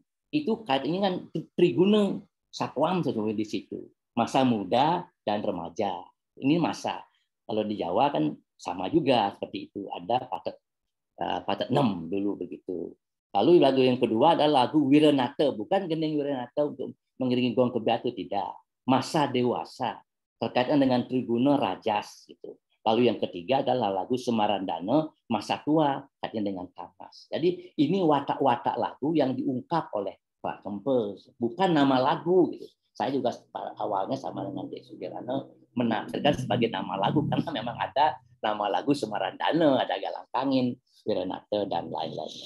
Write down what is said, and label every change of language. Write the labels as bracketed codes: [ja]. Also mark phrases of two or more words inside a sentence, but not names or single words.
[id] Itu kaitannya kan triguna satwam sesungguhnya di situ. Masa muda dan remaja. Ini masa. Kalau di Jawa kan sama juga seperti itu. Ada patet 6 dulu begitu. Lalu lagu yang kedua adalah lagu Wiranata. Bukan gending Wiranata untuk mengiringi gong kebiatu, tidak. Masa dewasa. Terkaitan dengan triguna rajas gitu. Lalu yang ketiga adalah lagu Semarandana, masa tua, kaitannya dengan kapas. Jadi ini watak-watak lagu yang diungkap oleh Pak Kempes, bukan nama lagu. Gitu. Saya juga awalnya sama dengan Dek Sudirano menafsirkan sebagai nama lagu, karena memang ada nama lagu Semarandana, ada Galang Kangin, Wiranata, dan lain-lainnya.